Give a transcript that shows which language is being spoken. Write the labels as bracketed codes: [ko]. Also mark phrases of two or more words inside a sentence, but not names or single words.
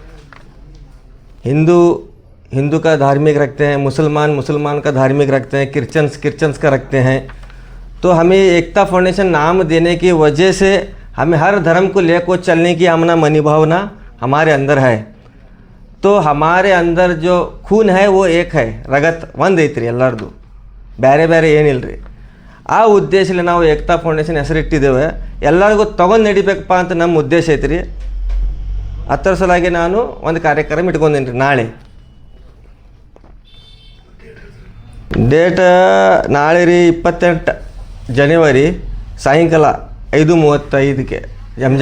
[hi] हिंदू का धार्मिक रखते हैं, मुसलमान का धार्मिक रखते हैं, क्रिश्चियंस का रखते हैं। तो हमें एकता फाउंडेशन नाम देने की वजह से हमें हर धर्म को लेकर चलने की आमना मनी भावना हमारे अंदर है। तो हमारे अंदर जो खून है वो एक है, [kn] रगत ಒಂದ್ ಐತ್ರಿ ಎಲ್ಲರದು, ಬೇರೆ ಬೇರೆ ಏನಿಲ್ಲರಿ। ಆ ಉದ್ದೇಶದಲ್ಲಿ ನಾವು ಏಕತಾ ಫೌಂಡೇಶನ್ ಹೆಸರಿಟ್ಟಿದ್ದೇವೆ। ಎಲ್ಲರಿಗೂ ತಗೊಂಡು ನಡಿಬೇಕಪ್ಪ ಅಂತ ನಮ್ಮ ಉದ್ದೇಶ ಐತ್ರಿ। ಅದರ ಸಲುವಾಗಿ ನಾನು ಒಂದು ಕಾರ್ಯಕ್ರಮ ಇಟ್ಕೊಂಡಿನಿ ನಾಳೆ ಡೇಟ್ ನಾಳೆ ರೀ 28 ಜನವರಿ ಸಾಯಂಕಾಲ 5:35ಕ್ಕೆ ಎಮ್.ಜೆ.